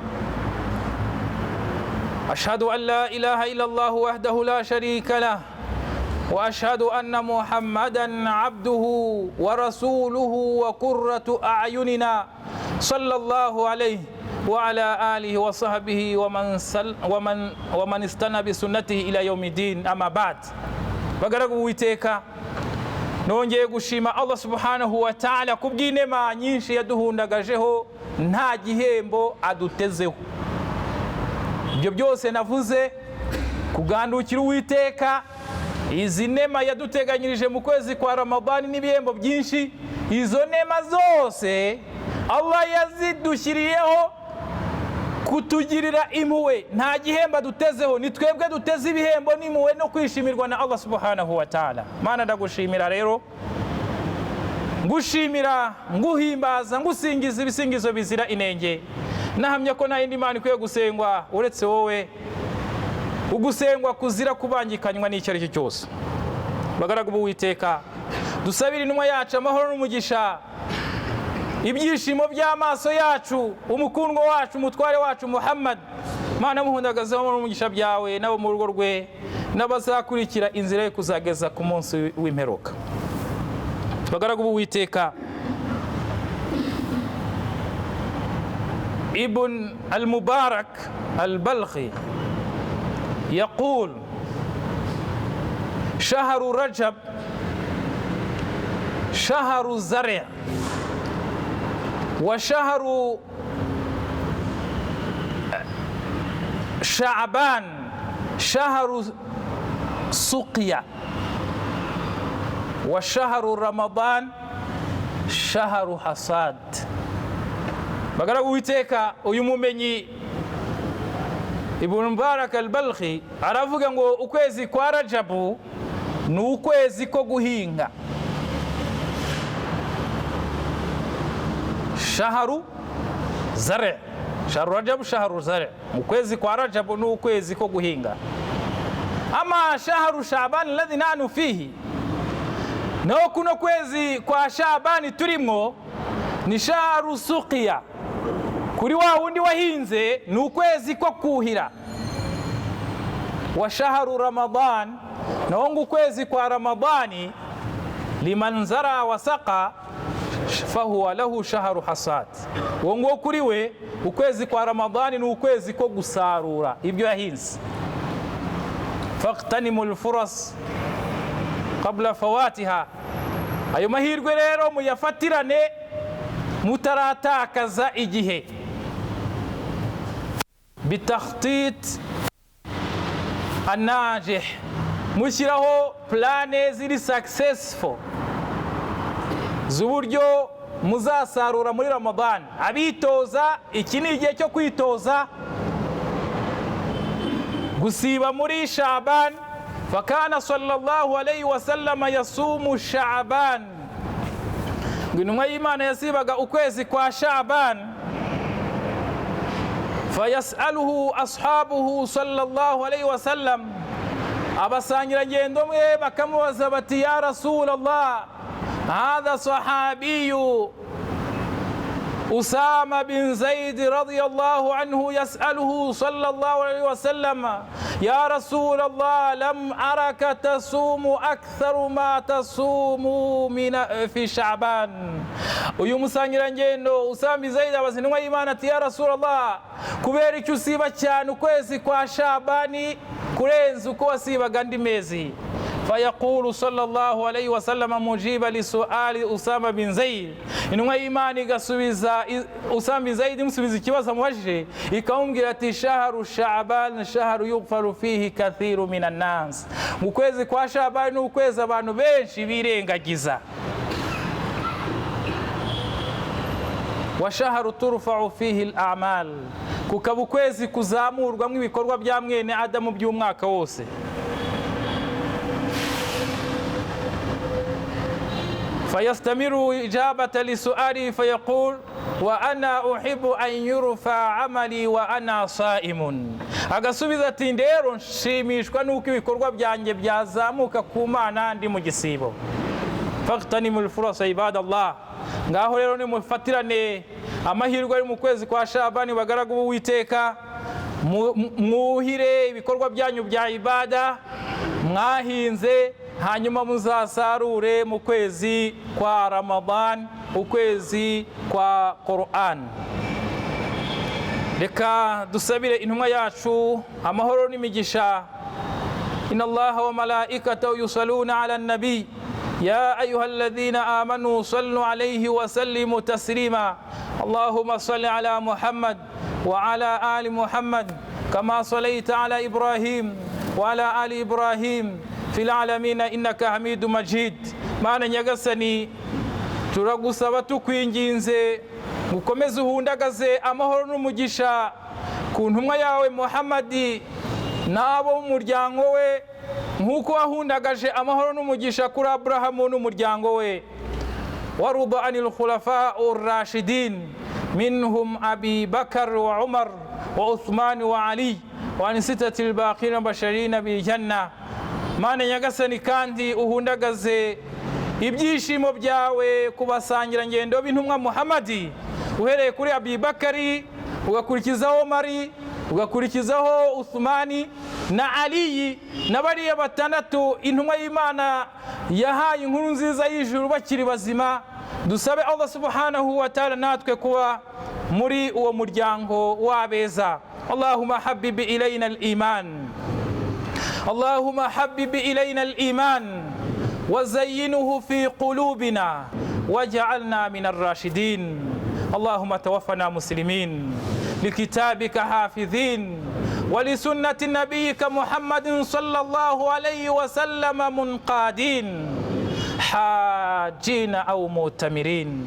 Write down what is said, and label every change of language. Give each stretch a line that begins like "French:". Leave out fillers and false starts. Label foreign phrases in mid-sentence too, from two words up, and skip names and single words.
Arabic: أشهد أن لا إله إلا الله وحده لا شريك له، وأشهد أن محمدًا عبده ورسوله وقرة أعيننا صلى الله عليه وعلى آله وصحبه ومن استنى بسنته إلى يوم الدين. أما بعد،
Kinyarwanda: bagaragu witeka nongeye gushima
Arabic: الله سبحانه وتعالى
Kinyarwanda: kubw'inema nyinshi yaduhundagajeho nta gihembo adutezeho. Ibyo byose navuze kugandukira Uwiteka, izi nema yaduteganyirije mu kwezi kwa Ramadani n'ibihembo byinshi, izo nema zose Allah yazidushyiriyeho kutugirira impuhwe, nta gihembo dutezeho, ni twebwe duteze ibihembo n'impuhwe no kwishimirwa na
Arabic: الله سبحانه وتعالى.
Kinyarwanda: Mana ndagushimira rero, ngushimira, nguhimbaza, ngusingiza ibisingizo bizira inenge. Nahamya ko nta yindi Mana ikwiye gusengwa uretse wowe, ugusengwa kuzira kubangikanywa n'icyo ari cyo cyose. Bagaragu b'Uwiteka, dusabire intumwa yacu amahoro n'umugisha, ibyishimo by'amaso yacu, umukundwa wacu, umutware wacu Muhammad. Mana muhundagazeho n'umugisha byawe nabo mu rugo rwe n'abazakurikira inzira yo kuzageza ku munsi w'imperuka. Bagaragu b'Uwiteka,
Arabic: Ibn al-Mubarak al-Balkhi يقول شهر رجب شهر الزرع وشهر شعبان شهر سقيا وشهر رمضان شهر حصاد.
Kinyarwanda: bagaragu Uwiteka, uyu mumenyi Ibn Mubarak al-Balkhi aravuga ngo ukwezi kwa Rajabu ni ukwezi ko guhinga.
Arabic: شهر الزرع، شهر رجب شهر الزرع,
Kinyarwanda: ukwezi kwa Rajabu ni ukwezi ko guhinga.
Arabic: أما شهر شعبان الذي نحن فيه,
Kinyarwanda: naho kuno kwezi kwa Shabani turimo ni
Arabic: شهر سقيا,
Kinyarwanda: kuri wa wundi wahinze ni ukwezi ko kuhira.
Arabic: وشهر رمضان,
Kinyarwanda: naho ngo ukwezi kwa ramadani,
Arabic: لمن زرع وسقى فهو له شهر حصاد,
Kinyarwanda: uwo ngo kuri we ukwezi kwa ramadani ni ukwezi ko gusarura ibyo yahinze.
Arabic: فاغتنموا الفرص قبل فواتها,
Kinyarwanda: ayo mahirwe rero muyafatirane mutaratakaza igihe.
Arabic: بالتخطيط الناجح,
Kinyarwanda: mushyiraho plane ziri successful z'uburyo muzasarura muri Ramadan. Abitoza, iki ni igihe cyo kwitoza gusiba muri Sha'ban.
Arabic: فكان صلى الله عليه وسلم يصوم شعبان,
Kinyarwanda: intumwa y'Imana yasibaga ukwezi kwa Sha'ban.
Arabic: فيسأله أصحابه صلى الله عليه وسلم,
Kinyarwanda: abasangirangendo mwe bakamubaza bati
Arabic: يا رسول الله، هذا الصحابي أسامة بن زيد رضي الله عنه يسأله صلى الله عليه وسلم، يا رسول الله، لم أرك تصوم أكثر مما تصوم في شعبان.
Kinyarwanda: Uyu musangirangendo Usama bin Zaid abaza intumwa y'Imana ati
Arabic: يا رسول الله,
Kinyarwanda: kubera icyo usiba cyane ukwezi kwa Sha'bani kurenza uko wasibaga andi mezi.
Arabic: فيقول صلى الله عليه وسلم مجيبا لسؤال أسامة بن زيد,
Kinyarwanda: intumwa y'Imana igasubiza Usama bin Zaid imusubiza ikibazo amubajije, ikamubwira ati
Arabic: شهر شعبان شهر يغفل فيه كثير من الناس,
Kinyarwanda: mu kwezi kwa Sha'ban ni ukwezi abantu benshi birengagiza.
Arabic: وشهر ترفع فيه الأعمال,
Kinyarwanda: kukaba ukwezi kuzamurwamo ibikorwa bya mwene Adamu by'umwaka wose.
Arabic: فيستمر إجابة لسؤاله فيقول وأنا أحب أن يرفع عملي وأنا صائم,
Kinyarwanda: agasubiza ati ndero nshimishwa nuko ibikorwa byanjye byazamuka ku Mana ndi mu gisibo.
Arabic: فاغتنموا الفرص عباد الله,
Kinyarwanda: ngaho rero nimufatirane amahirwe ari mu kwezi kwa Sha'ban, bagaragu b'Uwiteka, mwuhire ibikorwa byanyu bya ibada mwahinze, hanyuma muzasarure mu kwezi kwa Ramadan, ukwezi kwa Qur'an. Reka dusabire intumwa yacu amahoro n'imigisha.
Arabic: إن الله وملائكته يصلون على النبي يا أيها الذين آمنوا صلوا عليه وسلموا تسليما. اللهم صل على محمد وعلى آل محمد كما صليت على إبراهيم وعلى آل إبراهيم في العالمين إنك حميد مجيد.
Kinyarwanda: Mana nyagasani, turagusaba tukwinginze gukomeze uhundagaze amahoro n'umugisha ku ntumwa yawe Muhammadi n'abo mu muryango we, nk'uko wahundagaje amahoro n'umugisha kuri Aburahamu n'umuryango we.
Arabic: وارض عن الخلفاء الراشدين منهم أبي بكر وعمر وعثمان وعلي وعن الستة الباقين المبشرين بالجنة.
Kinyarwanda: Mana nyagasani, kandi uhundagaze ibyishimo byawe ku basangirangendo b'intumwa Muhammadi, uhereye kuri Abi Bakari, ugakurikizaho Umari, ugakurikizaho Uthmani na Ali, n'abariya batandatu intumwa y'Imana yahaye inkuru nziza y'ijuru bakiri bazima. Dusabe
Arabic: الله سبحانه وتعالى
Kinyarwanda: natwe kuba muri uwo muryango w'abeza.
Arabic: اللهم حبب إلينا الإيمان، اللهم حبب إلينا الإيمان وزينه في قلوبنا واجعلنا من الراشدين. اللهم توفنا مسلمين لكتابك حافظين ولسنة نبيك محمد صلى الله عليه وسلم منقادين حاجين أو مؤتمرين.